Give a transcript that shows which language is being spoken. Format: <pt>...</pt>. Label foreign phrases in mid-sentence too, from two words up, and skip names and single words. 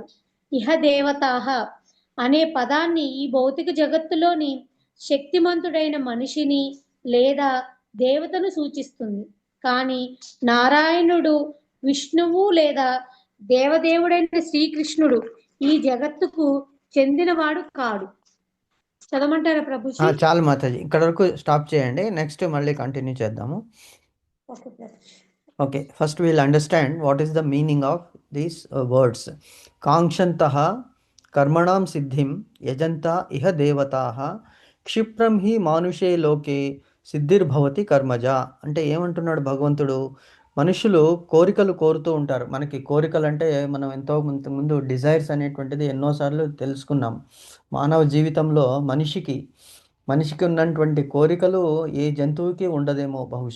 <sa>ఇహ దేవతాః</sa> <te>అనే పదాన్ని ఈ భౌతిక జగత్తులోని శక్తిమంతుడైన మనిషిని లేదా దేవతను సూచిస్తుంది, కానీ నారాయణుడు, విష్ణువు లేదా దేవదేవుడైన శ్రీకృష్ణుడు ఈ జగత్తుకు చెందినవాడు కాడు. చదవమంటారా ప్రభుజీ? చాలు మాతాజీ, ఇక్కడ వరకు స్టాప్ చేయండి. నెక్స్ట్ మళ్ళీ కంటిన్యూ చేద్దాము. ఓకే ప్రభుజీ.</te> <en>Okay, first we'll understand what is the meaning of these words.</en> <sa>काङ्क्षन्तः कर्मणां सिद्धिं यजन्त इह देवताः క్షిప్రం హి మానుషే లోకే సిద్ధిర్భవతి కర్మజ.</sa> <te>అంటే ఏమంటున్నాడు భగవంతుడు? మనుషులు కోరికలు కోరుతూ ఉంటారు. మనకి కోరికలు అంటే మనం ఎంతో ముందు డిజైర్స్ అనేటువంటిది ఎన్నోసార్లు తెలుసుకున్నాం. మానవ జీవితంలో మనిషికి ఉన్నటువంటి కోరికలు ఏ జంతువుకి ఉండదేమో బహుశా.</te>